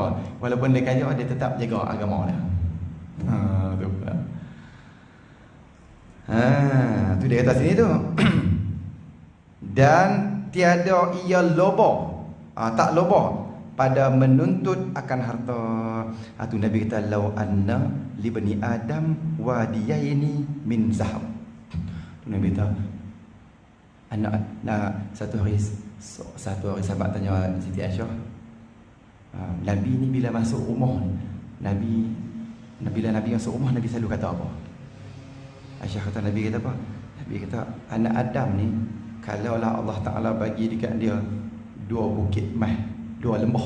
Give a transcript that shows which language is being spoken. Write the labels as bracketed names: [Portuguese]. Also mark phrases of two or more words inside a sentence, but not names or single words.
[Malay] Walaupun dia kaya, dia tetap jaga agama dia. Tu. Tu dia kata sini tu. Dan tiada ia loba. Tak loba pada menuntut akan harta. Tu Nabi kata [Arabic] لو أن لابن آدم واديين من ذهب. [Malay] Tu Nabi kata satu hari sahabat tanya Siti Aisyah, Nabi ni bila masuk rumah bila Nabi masuk rumah, Nabi selalu kata apa? Aisyah kata, Nabi kata apa? Nabi kata, anak Adam ni kalaulah Allah Ta'ala bagi dekat dia 2 bukit emas, 2 lembah.